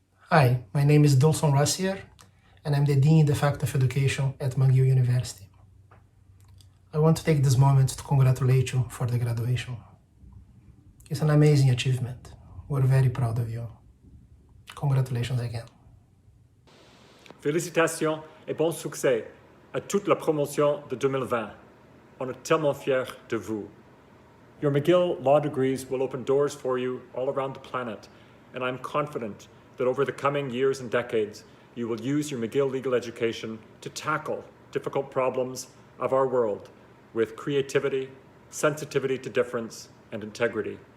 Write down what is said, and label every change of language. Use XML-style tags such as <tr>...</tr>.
<en>Hi, my name is Dulson Rassier, and I'm the Dean de facto of Education at McGill University. I want to take this moment to congratulate you for the graduation. It's an amazing achievement. We're very proud of you. Congratulations again.</en> <fr>Félicitations et bon succès à toute la promotion de 2020. On est tellement fiers de vous.</fr> <en>Your McGill law degrees will open doors for you all around the planet, and I'm confident that over the coming years and decades, you will use your McGill legal education to tackle difficult problems of our world with creativity, sensitivity to difference, and integrity.</en>